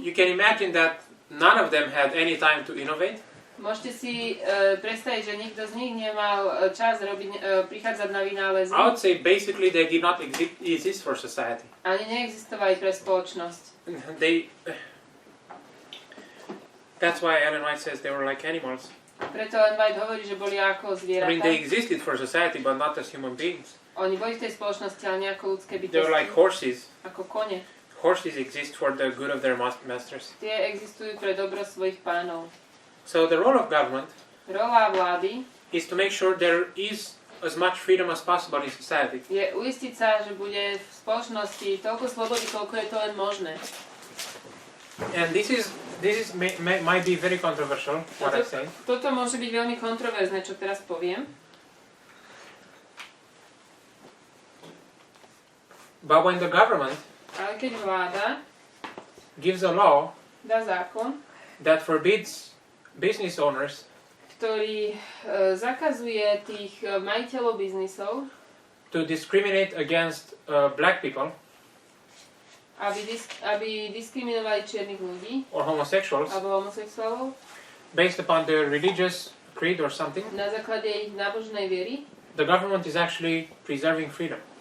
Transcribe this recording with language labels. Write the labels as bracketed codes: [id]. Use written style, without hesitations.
[en] you can imagine that none of them had any time to innovate. [sk] môžete si predstaviť, že nikto z nich nemal čas prichádzať na vynálezy. [en] I would say basically they did not exist for society. [sk] Ani neexistovali pre spoločnosť. [en] That's why Ellen White says they were like animals. [sk] Preto Ellen White hovorí, že boli ako [en] I mean, they existed for society, but not as human beings. [sk] Oni boli v tej spoločnosti, ale nie ako ľudské [en] They were like [sk] bytosti. [en] horses. [sk] Ako kone. [en] Horses exist for the good of their masters. [sk] Tie existujú pre dobro svojich pánov. [en] So the role of government [sk] Rola vlády [en] is to make sure there is as much freedom as possible in society. [sk] je uistiť sa, že bude v spoločnosti toľko slobody, koľko je to len možné. [en] And this might be very controversial, what I say. [sk] Toto môže byť veľmi kontroverzné, čo teraz poviem. [en] But when the government [sk] Ale keď vláda [en] gives a law [sk] dá zákon, [en] that forbids business owners [sk] ktorý zakazuje tých majiteľov biznisov, [en] to discriminate against black people [sk] aby diskriminovali čiernych ľudí [en] or homosexuals [sk] alebo homosexuálov [en] based upon their religious creed or something, [sk] na základe ich nábožnej viery, [en] the government is actually preserving freedom.